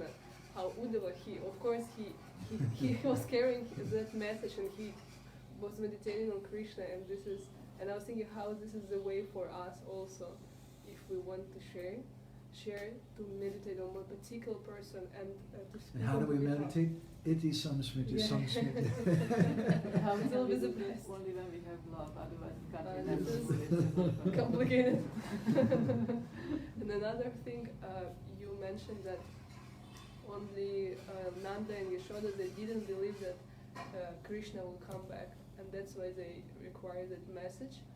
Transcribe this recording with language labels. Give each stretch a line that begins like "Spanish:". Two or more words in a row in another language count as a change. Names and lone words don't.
English: How Uddhava, he was carrying that message and he was meditating on Krishna, and I was thinking how this is the way for us also, if we want to share to meditate on one particular person and to speak. And how do we meditate?
Sanskrit: इति संस्मिति संस्मिति.
English: How It's can we always do a this blast. only when we have love, otherwise we can't This remember. is complicated. And another thing, you mentioned that only Nanda and Yashoda, they didn't believe that Krishna will come back, and that's why they required that message.